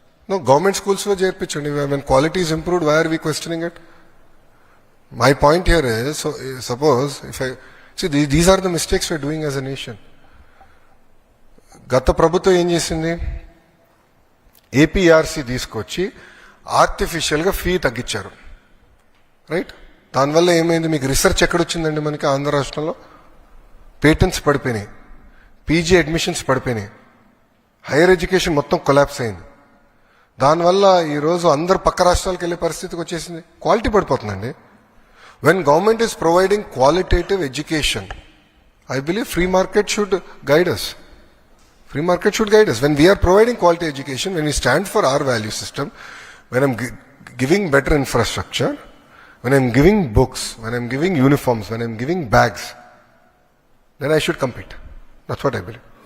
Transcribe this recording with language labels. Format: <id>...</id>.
<en>No, government schools</en> <te>లో చేర్పించండి.</te> <en>When quality is improved, why are we questioning it? My point here is, so suppose if I see these are the mistakes we are doing as a nation.</en> <te>గత ప్రభుత్వం ఏం చేసింది, APRC తీసుకొచ్చి ఆర్టిఫిషియల్గా fee తగ్గించారు, right? దానివల్ల ఏమైంది, మీకు రీసెర్చ్ ఎక్కడొచ్చిందండి? మనకి ఆంధ్ర రాష్ట్రంలో పేటెంట్స్ పడిపోయినాయి, పీజీ అడ్మిషన్స్ పడిపోయినాయి, హైయర్ ఎడ్యుకేషన్ మొత్తం కొలాప్స్ అయింది. దానివల్ల ఈరోజు అందరు పక్క రాష్ట్రాలకు వెళ్ళే పరిస్థితికి వచ్చేసింది. Quality పడిపోతుందండి.</te> <en>When government is providing qualitative education, I believe free market should guide us. Free market should guide us. When we are providing quality education, when we stand for our value system, when I'm giving better infrastructure, when I'm giving books, when I'm giving uniforms, when I'm giving bags, then I should compete. That's what I believe.</en>